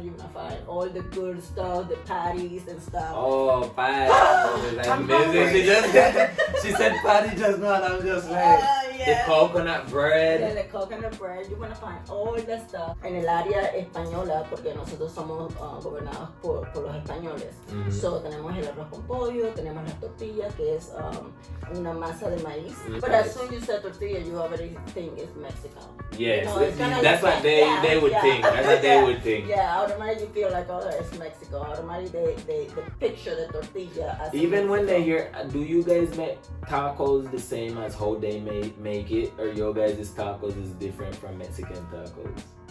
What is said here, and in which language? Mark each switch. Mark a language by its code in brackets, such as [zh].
[en] You wanna find all the good stuff, the patties and stuff. Oh, patty! Amazing. She said patty just now, and I'm just like the coconut bread. Yeah, the coconut bread. You wanna find all the stuff. [es] En el área española, porque nosotros somos gobernados por los españoles. So tenemos el arroz con pollo, tenemos las tortillas, que es una masa de maíz. [en] But as soon as you say tortilla, you already think it's Mexico. Yes, you know, that's what they would think. That's what they would think. Yeah, automatically you feel like, oh, it's Mexico. Automatically they picture the tortilla as even when Mexico. they hear, do you guys make tacos the same as how they make it, or your guys' tacos is different from Mexican tacos?